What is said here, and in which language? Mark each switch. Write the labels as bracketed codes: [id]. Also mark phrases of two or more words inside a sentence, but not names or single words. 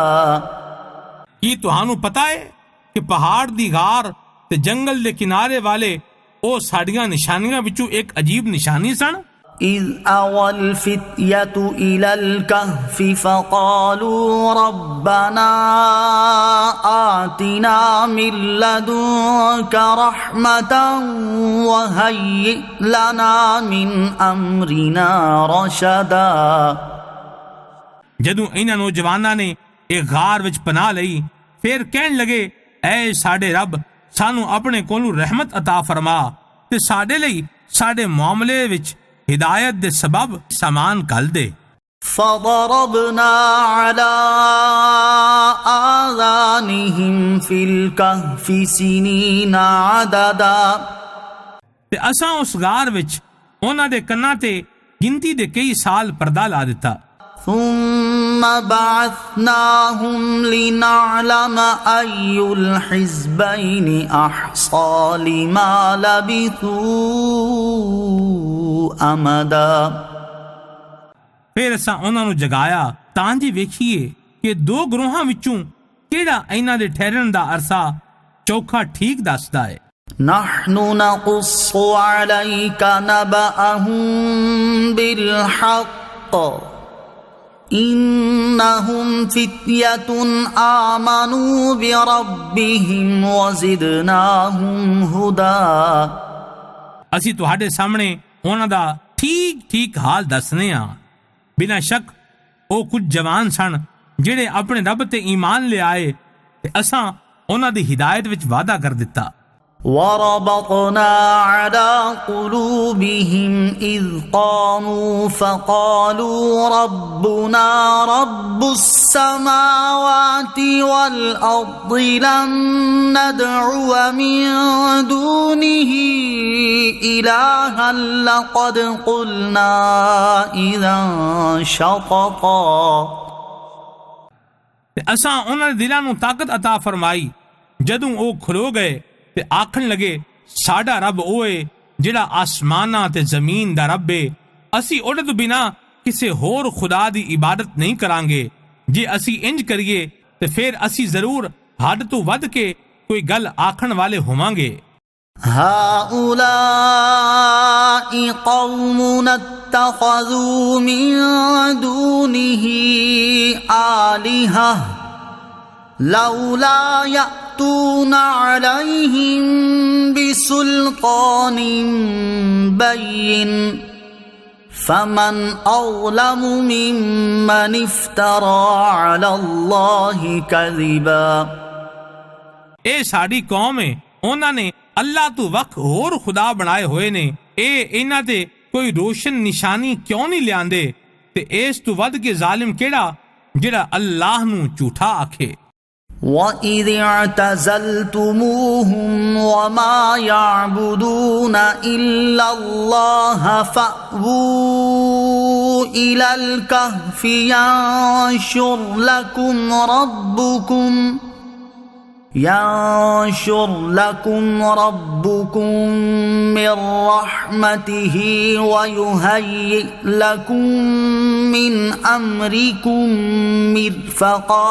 [pa] ਕੀ ਤੁਹਾਨੂੰ ਪਤਾ ਹੈ ਕਿ ਪਹਾੜ ਦੀ ਗਾਰ ਤੇ ਜੰਗਲ ਦੇ ਕਿਨਾਰੇ ਵਾਲੇ ਉਹ ਸਾਡੀਆਂ ਨਿਸ਼ਾਨੀਆਂ ਵਿੱਚੋਂ ਇੱਕ ਅਜੀਬ ਨਿਸ਼ਾਨੀ ਸਨ। [ar] إذ أوى الفتية إلى الكهف فقالوا ربنا آتنا من لدنك رحمة وهيئ لنا من أمرنا رشدا۔ [pa] ਜਦੋਂ ਇਹਨਾਂ ਨੌਜਵਾਨਾਂ ਨੇ ਇਹ ਗਾਰ ਵਿੱਚ ਪਨਾਹ ਲਈ ਫਿਰ ਕਹਿਣ ਲਗੇ ਐ ਸਾਡੇ ਰੱਬ ਸਾਨੂੰ ਆਪਣੇ ਕੋਲੋਂ ਰਹਿਮਤ ਅਤਾ ਫਰਮਾ ਤੇ ਸਾਡੇ ਲਈ ਸਾਡੇ ਮਾਮਲੇ ਵਿੱਚ ਹਿਦਾਇਤ ਦੇ ਸਬਬ ਸਮਾਨ ਘੱਲ ਦੇ। [ar] فضربنا على آذانهم في الكهف سنين عددا۔ [pa] ਤੇ ਅਸਾਂ ਉਸ ਗਾਰ ਵਿੱਚ ਉਹਨਾਂ ਦੇ ਕੰਨਾਂ ਤੇ ਗਿਣਤੀ ਦੇ ਕਈ ਸਾਲ ਪਰਦਾ ਲਾ ਦਿੱਤਾ। [ar] ثم بعثناهم لنعلم أي الحزبين أحصى لما لبثوا أمدا۔ [pa] ਫਿਰ ਅਸਾਂ ਉਹਨਾਂ ਨੂੰ ਜਗਾਇਆ ਤਾਂ ਜੇ ਵੇਖੀਏ ਕਿ ਦੋ ਗਰੋਹਾਂ ਵਿੱਚੋਂ ਕਿਹੜਾ ਇਹਨਾਂ ਦੇ ਠਹਿਰਨ ਦਾ ਅਰਸਾ ਚੋਖਾ ਠੀਕ ਦੱਸਦਾ ਹੈ। [ar] نحن نقص عليك نبأهم بالحق إنهم فتية آمنوا بربهم وزدناهم هدى। [pa] ਅਸੀਂ ਤੁਹਾਡੇ ਸਾਹਮਣੇ ਉਹਨਾਂ ਦਾ ਠੀਕ ਠੀਕ ਹਾਲ ਦੱਸਨੇ ਆ। ਬਿਨਾਂ ਸ਼ੱਕ ਉਹ ਕੁਝ ਜਵਾਨ ਸਨ ਜਿਹੜੇ ਆਪਣੇ ਰੱਬ ਤੇ ਈਮਾਨ ਲਿਆਏ ਤੇ ਅਸਾਂ ਉਹਨਾਂ ਦੀ ਹਿਦਾਇਤ ਵਿੱਚ ਵਾਅਦਾ ਕਰ ਦਿੱਤਾ। [ar] وربطنا على قلوبهم إذ قاموا فقالوا ربنا رب السماوات والأرض لن ندعو من دونه إلها لقد قلنا إذا شططا۔ [pa] ਅਸਾਂ ਉਹਨਾਂ ਦੇ ਦਿਲਾਂ ਨੂੰ ਤਾਕਤ ਅਤਾ ਫਰਮਾਈ ਜਦੋਂ ਉਹ ਖਲੋ ਗਏ ਤੇ ਆਖਣ ਲਗੇ ਸਾਡਾ ਰੱਬ ਉਹ ਏ ਜਿਹੜਾ ਆਸਮਾਨਾਂ ਤੇ ਜ਼ਮੀਨ ਦਾ ਰੱਬ ਏ। ਅਸੀਂ ਉਹਦੇ ਤੋਂ ਬਿਨਾਂ ਕਿਸੇ ਹੋਰ ਖੁਦਾ ਦੀ ਇਬਾਦਤ ਨਹੀਂ ਕਰਾਂਗੇ। ਜੇ ਅਸੀਂ ਇੰਜ ਕਰੀਏ ਤੇ ਫਿਰ ਅਸੀਂ ਜ਼ਰੂਰ ਹੱਦ ਤੋਂ ਵੱਧ ਕੇ ਕੋਈ ਗੱਲ ਆਖਣ ਵਾਲੇ ਹੋਵਾਂਗੇ। [ar] هؤلاء قومنا اتخذوا من دونه آلهة لولا يأتون عليهم بسلطان بين فمن أظلم ممن افترى على الله كذبا۔ [pa] ਇਹ ਸਾਡੀ ਕੌਮ ਏ, ਉਹਨਾਂ ਨੇ ਅੱਲਾਹ ਤੋਂ ਵੱਖ ਹੋਰ ਖੁਦਾ ਬਣਾਏ ਹੋਏ ਨੇ। ਇਹ ਇਹਨਾਂ ਤੇ ਕੋਈ ਰੋਸ਼ਨ ਨਿਸ਼ਾਨੀ ਕਿਉਂ ਨਹੀਂ ਲਿਆਂਦੇ ਤੇ ਇਸ ਤੋਂ ਵੱਧ ਕੇ ਜ਼ਾਲਿਮ ਕਿਹੜਾ ਜਿਹੜਾ ਅੱਲਾਹ ਨੂੰ ਝੂਠਾ ਆਖੇ। [ar] وَإِذِ اعْتَزَلْتُمُوهُمْ وَمَا يَعْبُدُونَ إِلَّا اللَّهَ فَأْوُوا إِلَى الْكَهْفِ يَنشُرْ لَكُمْ رَبُّكُمْ مِنْ رَحْمَتِهِ وَيُهَيِّئْ لَكُمْ مِنْ أَمْرِكُمْ مِرْفَقًا۔